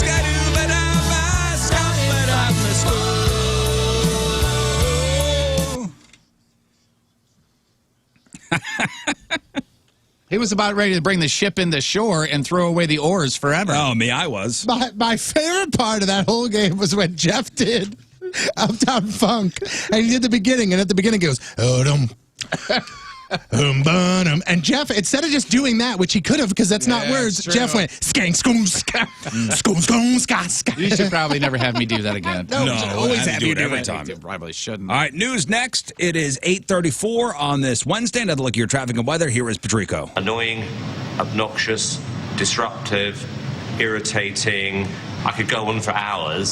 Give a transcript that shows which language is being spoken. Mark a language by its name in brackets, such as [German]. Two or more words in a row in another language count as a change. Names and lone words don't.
[English] He was about ready to bring the ship into shore and throw away the oars forever. Oh, me, I was. My favorite part of that whole game was when Jeff did Uptown Funk, and he did the beginning, and at the beginning he goes, oh, And Jeff, instead of just doing that, which he could have, because that's not words, Jeff went skank, skoom, ska, skoom, skoom, ska, ska. You should probably never have me do that again. No, we should always have you do every it. time. Probably shouldn't. All right, news next. It is 8:34 on this Wednesday. Another look at your traffic and weather. Here is Patrico. Annoying, obnoxious, disruptive, irritating. I could go on for hours.